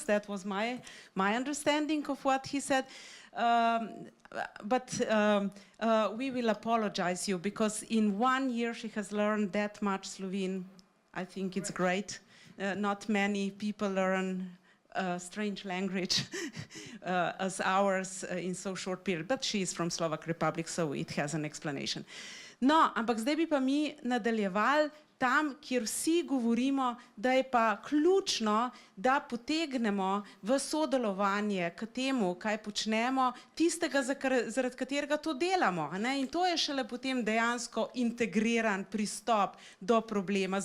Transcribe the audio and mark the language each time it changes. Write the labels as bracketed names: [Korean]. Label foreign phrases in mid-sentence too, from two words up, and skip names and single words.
[English] That was my understanding of what he said. But we will apologize you because in 1 year she has learned that much Slovene. I think it's great. Not many people learn a strange language as ours in so short period. But she is from Slovak Republic, so it has an explanation. [Slovenian] No, ampak zdaj bi pa mi nadaljevali tam, kjer vsi govorimo, da je pa ključno, da potegnemo v sodelovanje k temu, kaj počnemo, tistega, zaradi katerega to delamo. Ne? In to je šele potem dejansko integriran pristop do problema.